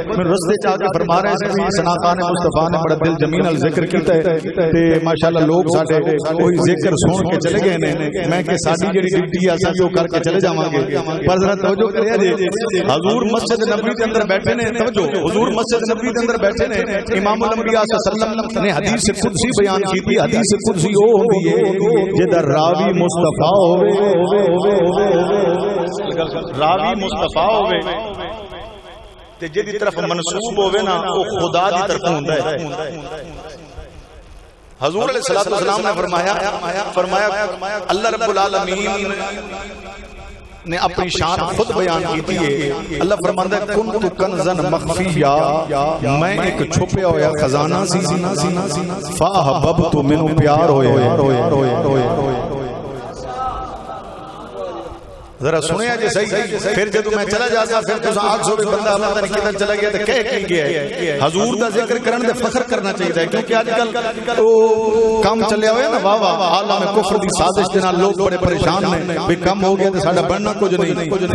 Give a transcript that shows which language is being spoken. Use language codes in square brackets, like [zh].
[pa] میں رستے چ آ کے فرما رہے سی سنا خان مصطفی نے بڑا دل جمی نال ذکر کیتا ہے تے ماشاءاللہ لوگ ساڈے کوئی ذکر سن کے چلے گئے نے. میں کہ ساڈی جڑی ڈیوٹی ہے اساں کر کے چلے جاواں گے. پر ذرا توجہ کریا جی. حضور مسجد نبوی دے اندر بیٹھے نے. توجہ, حضور مسجد نبوی دے اندر بیٹھے نے. امام الانبیاء صلی اللہ علیہ وسلم نے حدیث قدسی بیان کی تھی. حدیث قدسی او ہوندی ہے جدا راوی مصطفی ہوے, راوی مصطفی ہوے تے جدی طرف منسوب ہوے نا او خدا دی طرف ہوندا ہے. [ur] حضور علیہ الصلوۃ والسلام نے فرمایا اللہ رب العالمین نے اپنی شان خود بیان کی تھی. [pa] اللہ فرماندا ہے [ar] کنت کنزن مخفیا, [pa] میں ایک چھپیا ہوا خزانہ سی. فاحببت مینوں پیار ہوئے. ذرا سنیا جی صحیح. پھر جدوں میں چلا جاتا پھر تساں آکھ سو بندہ پتہ نہیں کدھر چلا گیا تے کہہ کی گیا ہے. حضور دا ذکر کرن تے فخر کرنا چاہیے کیونکہ اج کل او کام چلیا ہوا ہے نا واہ واہ عالم کفر دی سازش دے نال لوگ بڑے پریشان نے بھی کم ہو گیا تے ساڈا بننا کچھ نہیں.